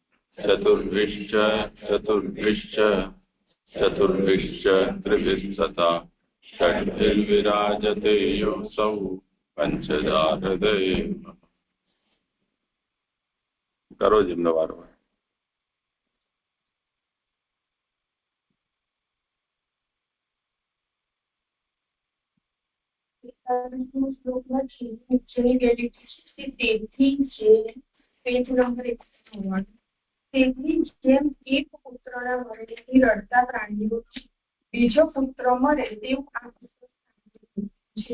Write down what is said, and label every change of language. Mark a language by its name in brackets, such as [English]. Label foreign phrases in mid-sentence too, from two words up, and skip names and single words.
[Sanskrit] चतुर्भिश्च त्रिभिः सता षड्भिर्विराजते योऽसौ पंचदा हृदये। करो जिम्नो वारो। [Gujarati] શ્લોકમાં છે તેથી પેજ નંબર 191 તેથી જેમ એક પુત્રના મરણથી રડતા પ્રાણીઓ બીજો પુત્ર મરે તેવું આ છે.